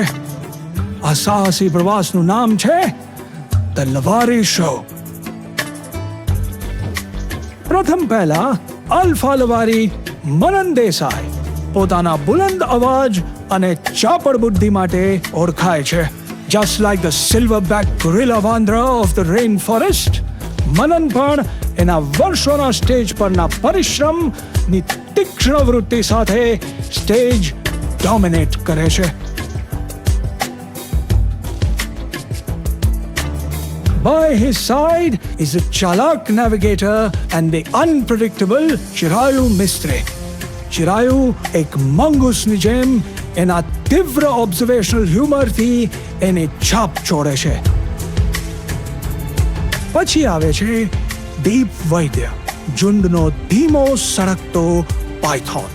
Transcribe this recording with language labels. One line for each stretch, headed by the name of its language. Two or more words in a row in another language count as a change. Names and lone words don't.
Gujarati: આ સાહસી પ્રવાસનું નામ છે ધ લવારી શો. પ્રથમ પહેલા અલ્ફા લવારી મનન દેસાઈ પોતાના બુલંદ અવાજ અને ચાપડ બુદ્ધિ માટે ઓળખાય છે.
English: Just like the silverback gorilla વાંદરા of the rainforest,
Gujarati: મનન પણ એના વર્ષોના સ્ટેજ પરના પરિશ્રમની તીક્ષ્ણ વૃત્તિ સાથે
English: stage dominate
Gujarati: કરે છે.
English: By his side is a chalak navigator and the unpredictable Chirayu Mistry.
Gujarati: ચિરાયુ એક મંગૂસની જેમ એના તીવ્ર
English: observational humor
Gujarati: એની છાપ છોડે છે. પછી આવે છે દીપ વૈદ્ય, ઝુંડનો ધીમો સળગતો પાયથોન.